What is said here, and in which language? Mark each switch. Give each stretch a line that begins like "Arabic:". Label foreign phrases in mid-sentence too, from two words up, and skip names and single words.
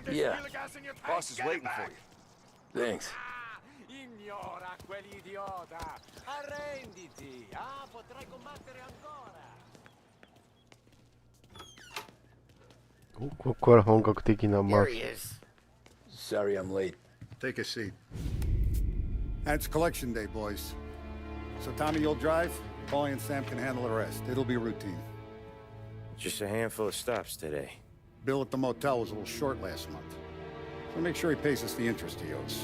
English: Yeah. feel the gas in your tank. Boss is Get it waiting back. for you. Thanks.
Italian: Ignora quell'idiota. Arrenditi. Potrai combattere ancora.
Japanese: おここから本格的なマ
English: There
Japanese: フ
English: he
Japanese: ィア。
English: is. Sorry I'm late. Take a seat. It's collection day, boys. So Tommy, you'll drive. Paulie and Sam can handle the rest. It'll be routine. Just a handful of stops today. Bill at the motel was a little short last month. So make sure he pays us the interest he owes.